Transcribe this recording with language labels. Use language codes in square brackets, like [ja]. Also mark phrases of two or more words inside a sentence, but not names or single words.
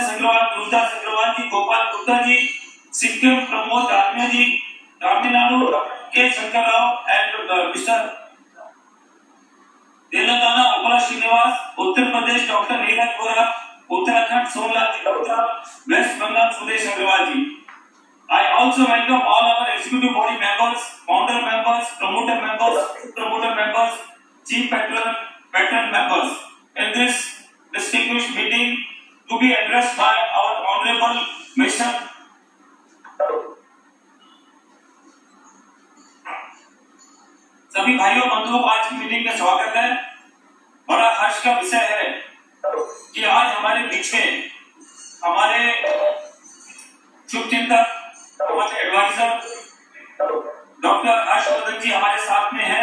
[en] Agarwal, Gurdas Agarwal ji, Gopal Gupta ji, Sikkim, Pramod Dalmia ji, Tamil Nadu, K. Shankar Rao and Mr. Telangana, Upala Srinivas, Uttar Pradesh, Dr. Neeraj Vora, Uttarakhand, Somnath ji Gupta, West Bengal, Suresh Agarwal ji. I also welcome all our executive body members, founder members, promoter members, chief patron members in this distinguished meeting to be addressed by our honorable Mr. [hi] सभी भाइयों बंधुओं को आज की मीटिंग में स्वागत है. बड़ा हर्ष का विषय है कि आज हमारे बीच में हमारे शुभचिंतक, हमारे [en] adviser doctor [hi] हर्षवर्धन जी हमारे साथ में हैं.